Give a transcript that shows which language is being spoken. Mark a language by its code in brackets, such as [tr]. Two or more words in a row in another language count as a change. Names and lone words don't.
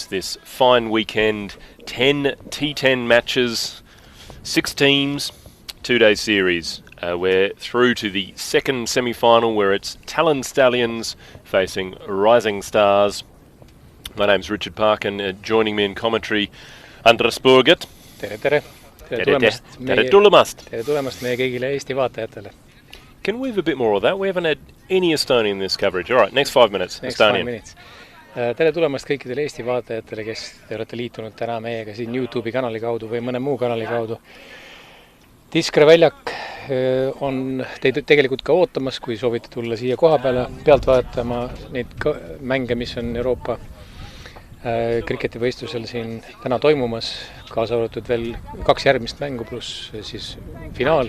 [en] This fine weekend, 10 T10 matches, 6 teams, 2-day series. We're through to the second semi-final where it's Tallinn Stallions facing Rising Stars. My name's Richard Park and joining me in commentary, Andres Burget. [et] Tere tulemast meie kõigile Eesti vaatajatele. [en] Can we have a bit more of that? We haven't had any Estonian in this coverage. All right, next 5 minutes, Next Estonian. 5 minutes. [et] Tere tulemast kõikidele Eesti vaatajatele, kes te olete liitunud täna meiega siin YouTube'i kanali kaudu või mõne muu kanali kaudu. Tiskra väljak on teid tegelikult ka ootamas, kui soovite tulla siia koha peale pealt vaatama neid mänge, mis on Euroopa kriketivõistlusel siin täna toimumas, kaasa arvatud veel 2 järgmist mängu pluss siis finaal.